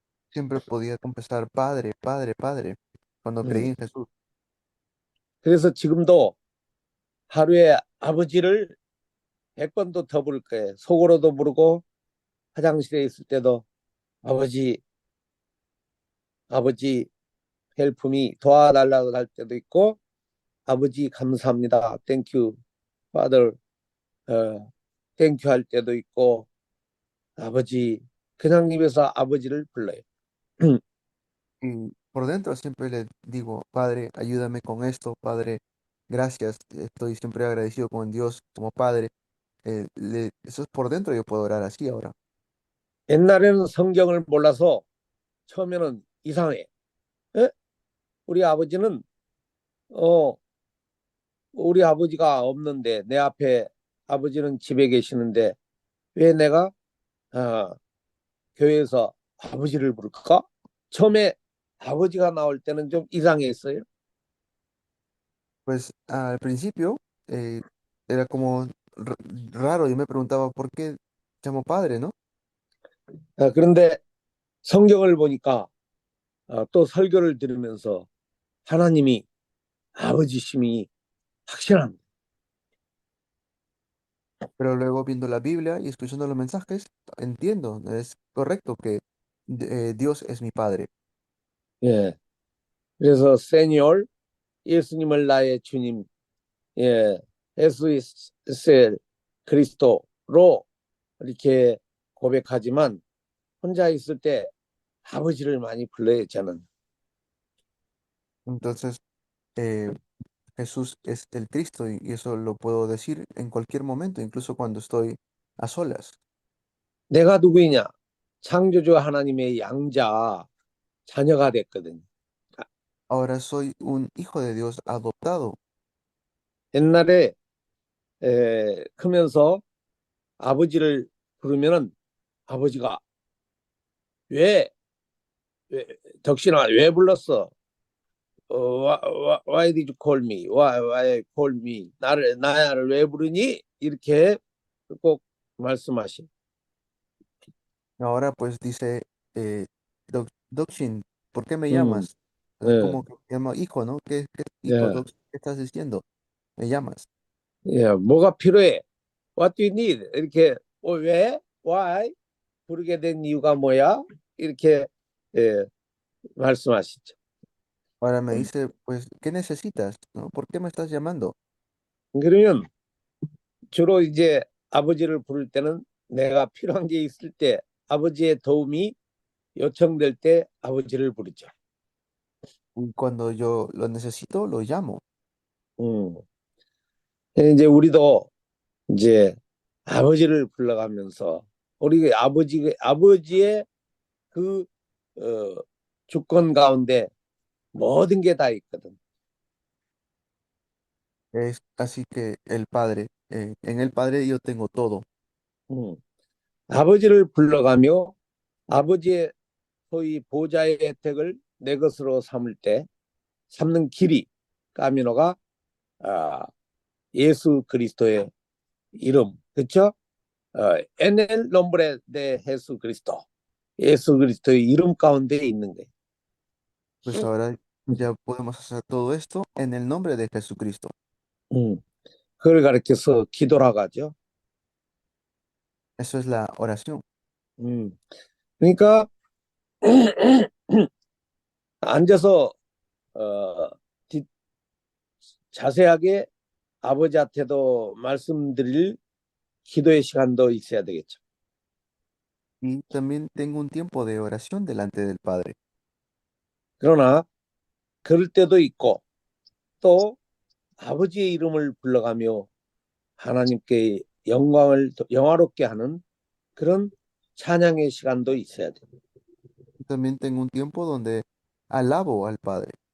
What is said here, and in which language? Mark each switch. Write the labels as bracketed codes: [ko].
[es] Siempre podía confesar Padre, Padre, Padre, cuando creí 음. en Jesús. [ko] 그래서 지금도 하루에 아버지를 100번도 더 부를 거예요. 속으로도 부르고 화장실에 있을 때도 아버지 아버지 헬프미 도와달라고 할 때도 있고 아버지 감사합니다. 땡큐 파더 땡큐 할 때도 있고 아버지 그냥 입에서 아버지를 불러요. [es] Y por dentro siempre le digo, Padre, ayúdame con esto, Padre, gracias, estoy siempre agradecido con Dios como Padre. Eso es por dentro, yo puedo orar así ahora. [ko] 옛날에는 성경을 몰라서 처음에는 이상해. 에? 우리 아버지는 어 우리 아버지가 없는데 내 앞에 아버지는 집에 계시는데 왜 내가 어, 교회에서 아버지를 부를까? 처음에 아버지가 나올 때는 좀 이상했어요. [es] Pues al principio eh, era como r- raro, yo me preguntaba, ¿por qué llamo Padre, no? [ko] 그런데 성경을 보니까 또 설교를 들으면서 하나님이 아버지심이 확실합니다. [es] Pero luego viendo la Biblia y escuchando los mensajes, entiendo, es correcto que Dios es mi Padre. [ko] 예, 그래서 세니얼 예수님을 나의 주님, 예, 예수의 그리스도로 이렇게 고백하지만 혼자 있을 때 아버지를 많이 불러요, 저는. [es] Entonces, eh, Jesús es el Cristo y eso lo puedo decir en cualquier momento, incluso cuando estoy a solas. [ko] 내가 누구이냐? 창조주 하나님의 양자, 자녀가 됐거든. [es] Ahora soy un hijo de Dios adoptado. [ko] 옛날에 크면서 아버지를 부르면은 아버지가 왜, 왜 덕신아 왜 불렀어? [en] Why did you call me? Why call me? [ko] 나를 왜 부르니? 이렇게 꼭 말씀하시. [es] Ahora pues dice, Dokshin, ¿por qué me 음, llamas? Es 예, como que me llama hijo, ¿no? ¿Qué hijo, 예, Dokshin? ¿Qué estás diciendo? Me llamas. [ko] 예, 뭐가 필요해? [en] What do you need? [ko] 이렇게 왜? [en] Why? [ko] 부르게 된 이유가 뭐야? 이렇게 예, 말씀하시죠. [es] Ahora me dice, pues, ¿qué necesitas? ¿No? ¿Por qué me estás llamando? [ko] 그러면 주로 이제 아버지를 부를 때는 내가 필요한 게 있을 때 아버지의 도움이 요청될 때 아버지를 부르죠. [es] Y cuando yo lo necesito, lo llamo. 음. [ko] 이제 우리도 이제 아버지를 불러가면서 우리 아버지의 그 어, 주권 가운데 모든 게 다 있거든. [es] Es así que el Padre, en el Padre yo tengo todo. 음. [ko] 아버지를 불러가며 아버지의 소위 보좌의 혜택을 내 것으로 삼는 길이 까미노가 아, 예수 그리스도의 이름, 그렇죠? [es] En el nombre de [ko] 예수 그리스도, 예수 그리스도의 이름 가운데 있는 거예요. [es] Pues ahora ya podemos hacer todo esto en el nombre de Jesucristo. [ko] 음, 그걸 가르쳐서 기도라고 하죠. [es] Eso es la oración. [ko] 그러니까 앉아서 어, 자세하게 아버지한테도 말씀드릴 기도의 시간도 있어야 되겠죠. [es] Y también tengo un tiempo de oración delante del Padre. [ko] 그러나 그럴 때도 있고 또 아버지의 이름을 불러가며 하나님께 영광을 영화롭게 하는 그런 찬양의 시간도 있어야 돼요. [es] También tengo un tiempo donde alabo al Padre.